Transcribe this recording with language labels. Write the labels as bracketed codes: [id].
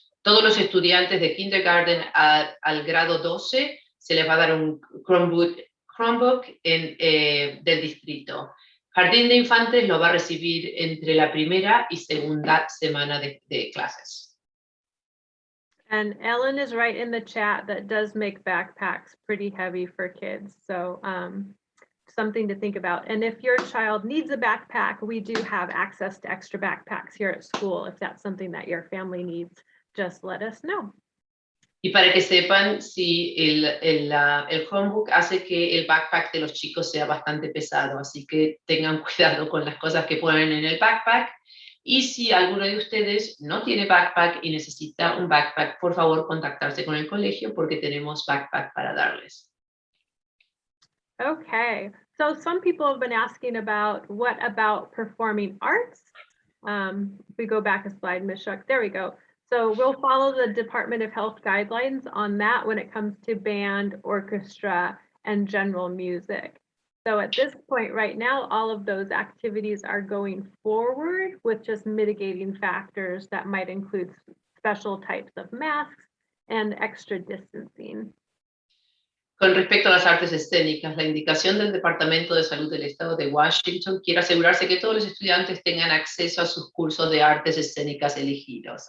[es] Todos los estudiantes de kindergarten al grado 12 se les va a dar un Chromebook del distrito. Jardín de Infantes lo va a recibir entre la primera y segunda semana de clases. [en] And Ellen is right in the chat that does make backpacks pretty heavy for kids. So something to think about. And if your child needs a backpack, we do have access to extra backpacks here at school. If that's something that your family needs, just let us know. [es] Y para que sepan, si el Chromebook hace que el backpack de los chicos sea bastante pesado, así que tengan cuidado con las cosas que ponen en el backpack. Y si alguno de ustedes no tiene backpack y necesita un backpack, por favor contactarse con el colegio porque tenemos backpack para darles. [en] Okay, so some people have been asking what about performing arts? If we go back a slide, Ms. Shuck, there we go. So we'll follow the Department of Health guidelines on that when it comes to band, orchestra, and general music. So at this point right now, all of those activities are going forward with just mitigating factors that might include special types of masks and extra distancing. [es] Con respecto a las artes escénicas, la indicación del Departamento de Salud del Estado de Washington quiere asegurarse que todos los estudiantes tengan acceso a sus cursos de artes escénicas elegidos.